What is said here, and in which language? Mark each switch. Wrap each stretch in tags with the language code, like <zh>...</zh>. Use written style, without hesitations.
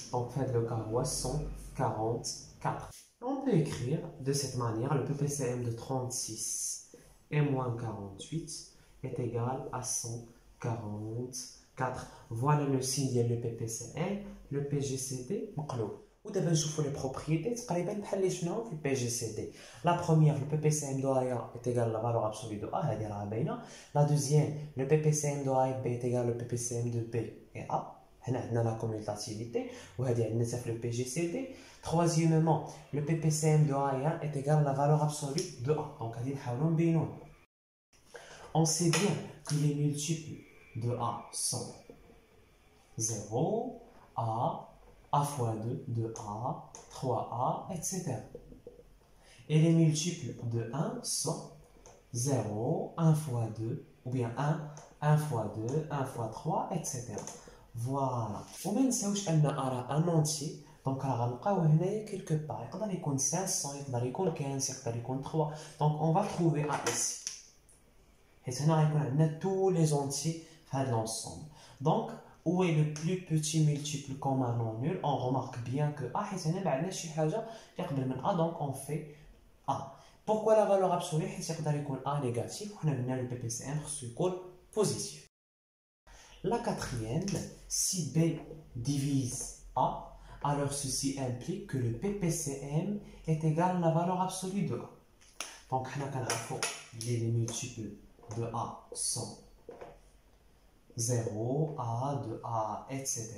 <fr>Donc, faites le carreau 144. On peut écrire de cette manière le PPCM de 36 et moins 48 est égal à 144. Voilà le signe le PPCM, le PGCD مقلوب.</fr> <ar>ودابا نشوفوا</ar> <fr>les propriétés</fr> <ar>تقريبا بحال اللي شفناهم في PGCD.</ar> <fr>La première, le PPCM de A est égal à la valeur absolue de A,</fr> <ar>هذه راها باينه.</ar> <fr>La deuxième, le PPCM de A et B est égal au PPCM de B et A.</fr> <ar>هنا عندنا</ar> <fr>la commutativité</fr> <ar>وهذه عندنا حتى في le PGCD.</ar> <fr>Troisièmement, le PPCM de A et A est égal à la valeur absolue de A.</fr> <ar>Donc هذه نحاولوا نبينوها.</ar> <fr>On sait bien que les multiples de A sont 0, A fois 2, 2A, 3A, etc. Et les multiples de 1 sont 0, 1 fois 2, ou bien 1, 1 fois 2, 1 fois 3, etc. Voilà.</fr> <ar>وما نساوش أن</ar> <fr>A un entier. Donc,</fr> <ar>غنلقاو هنايا</ar> <fr>quelque part.</fr> <ar>يقدر يكون 500, يقدر يكون 15, يقدر يكون 3.</ar> <fr>Donc, on va trouver A ici. Et</fr> <ar>هنا غيكون عندنا</ar> <fr>tous les entiers de l'ensemble. Donc, où est le plus petit multiple commun non nul? On remarque bien que A,</fr> <ar>حيت هنا ما عندناش شي حاجة اللي قبل من A,</ar> <fr>donc on fait A. Pourquoi la valeur absolue?</fr> <ar>حيت يقدر يكون A négatif, وحنا قلنا le PPCM خصو يكون positif.</ar> <fr>La quatrième, si B divise A, alors ceci implique que le PPCM est égal à la valeur absolue de A. Donc,</fr> <ar>حنا كنعرفوا</ar> <fr>les multiples de A sont 0, A, 2A, etc.</fr>